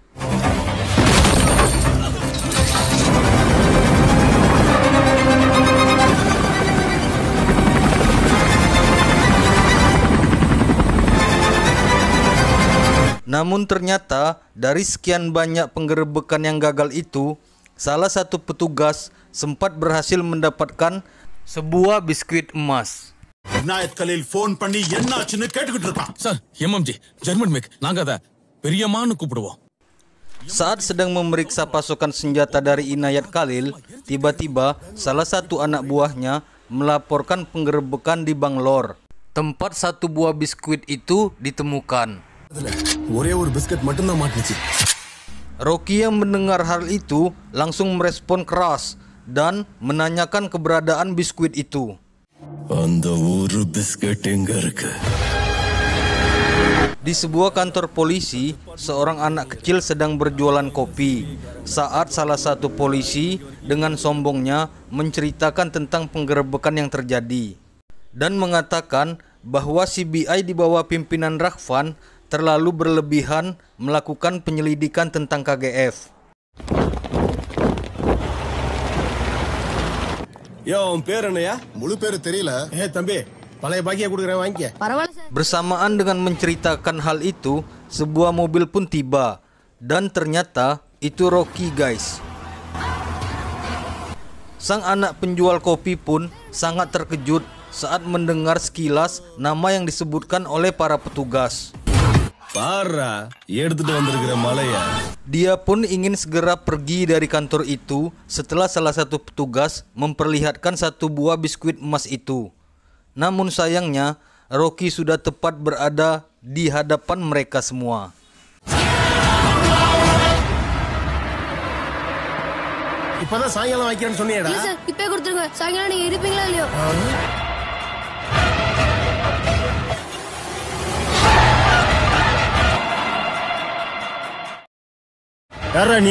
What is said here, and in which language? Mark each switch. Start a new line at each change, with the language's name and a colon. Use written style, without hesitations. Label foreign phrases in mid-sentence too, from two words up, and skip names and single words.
Indonesian: Namun ternyata dari sekian banyak penggerebekan yang gagal itu, salah satu petugas sempat berhasil mendapatkan sebuah biskuit emas.
Tamil: Inayat Khalil phone பண்ணி என்னாச்சுன்னு கேட்டுக்கிட்டு இருக்கான். சார்,
English: MMG German make,
Tamil: நாங்க அத பெரியம்மான்னு கூப்பிடுவோம்.
Indonesian: Saat sedang memeriksa pasokan senjata dari Inayat Khalil, tiba-tiba salah satu anak buahnya melaporkan penggerebekan di Bangalore. Tempat satu buah biskuit itu ditemukan.
Tamil: ஒரே ஒரு பிஸ்கட் மட்டும் தான் மாட்டுச்சு.
Indonesian: Rocky yang mendengar hal itu langsung merespon keras dan menanyakan keberadaan biskuit itu.
Tamil: அந்த ஒரு பிஸ்கட் எங்க இருக்கு?
Indonesian: Di sebuah kantor polisi, seorang anak kecil sedang berjualan kopi saat salah satu polisi dengan sombongnya menceritakan tentang penggerebekan yang terjadi dan mengatakan bahwa CBI di bawah pimpinan Raghavan terlalu berlebihan melakukan penyelidikan tentang KGF.
Tamil: யோ உன் பேர் என்னையா? முழு பேரு தெரியல. தம்பி, பழைய பாக்கியா கொடுக்குறேன், வாங்கிக்க.
Indonesian: Bersamaan dengan menceritakan hal itu, sebuah mobil pun tiba dan ternyata itu Rocky guys. Sang anak penjual kopi pun sangat terkejut saat mendengar sekilas nama yang disebutkan oleh para petugas. Parah,
Tamil: எடுத்துட்டு வந்திருக்கிற மலையா.
Indonesian: Dia pun ingin segera pergi dari kantor itu setelah salah satu petugas memperlihatkan satu buah biskuit emas itu. Namun sayangnya, Rocky sudah tepat berada di hadapan mereka semua.
Tamil: இப்பதான் சாயங்காலம் வைக்கிறேன்னு சொன்னியேடா. இல்ல சார், இப்பவே கொடுத்துருங்க. சாயங்காலம் நீங்க இருப்பீங்களா இல்லையோ? யாரா நீ?